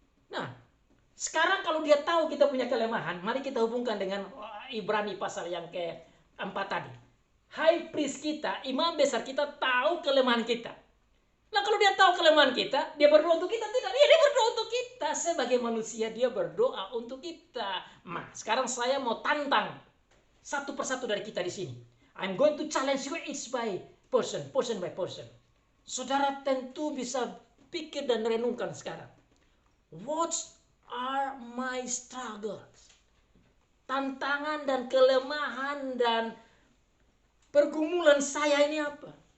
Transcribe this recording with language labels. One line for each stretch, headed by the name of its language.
Indonesian: Nah, sekarang kalau dia tahu kita punya kelemahan, mari kita hubungkan dengan Ibrani pasal yang ke-4 tadi. High priest kita, imam besar kita tahu kelemahan kita. Nah kalau dia tahu kelemahan kita, dia berdoa untuk kita tidak? Dia berdoa untuk kita. Sebagai manusia dia berdoa untuk kita. Nah, sekarang saya mau tantang satu persatu dari kita di sini.
English: I'm going to challenge you each by person by person.
Indonesian: Saudara tentu bisa pikir dan renungkan sekarang.
English: What are my struggles?
Indonesian: Tantangan dan kelemahan dan pergumulan saya ini apa?